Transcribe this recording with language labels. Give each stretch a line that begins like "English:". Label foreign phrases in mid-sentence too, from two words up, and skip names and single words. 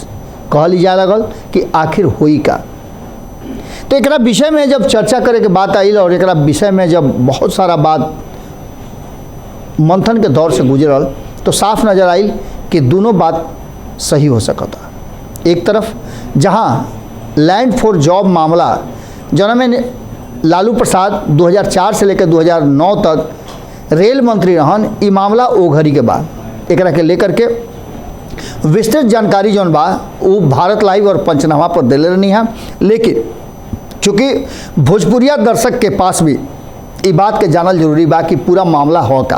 Bhojpuri: कहल जा लगल कि आखिर होई का। तो एकरा विषय में जब चर्चा करे के बात आई और एकरा विषय में जब बहुत सारा बात मंथन के दौर से गुजरल तो साफ नजर आई कि दोनों बात सही हो सकता। एक तरफ जहां लैंड फॉर जॉब मामला जना में लालू प्रसाद 2004 से लेकर 2009 तक रेल मंत्री रहन, ई मामला ओ घड़ी के बाद एकरा के लेकर के विस्तृत जानकारी जौन बा वो भारत लाइव और पंचनामा पर दिले रहनी है। लेकिन चूँकि भोजपुरिया दर्शक के पास भी ये बात के जानल जरूरी बा कि पूरा मामला हो का।